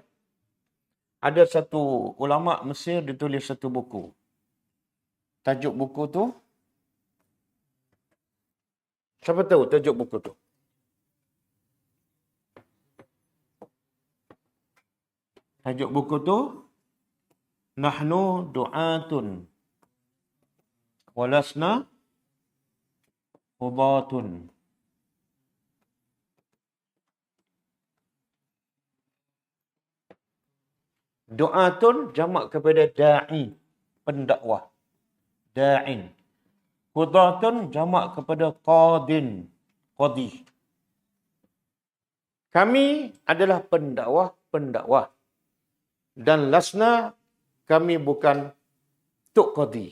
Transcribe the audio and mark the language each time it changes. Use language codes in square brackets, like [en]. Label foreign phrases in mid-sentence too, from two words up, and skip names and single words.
[ms] Ada satu ulama Mesir, dia tulis satu buku. Tajuk buku tu, siapa tahu tajuk buku tu? Tajuk buku tu, [ar] نحن دعاة ولسنا هداة. [ms] Du'atun jamak kepada da'i, pendakwah. Da'in. Hudatun jamak kepada qadin, qadi. Kami adalah pendakwah. Dan lasna, kami bukan tuk qadi.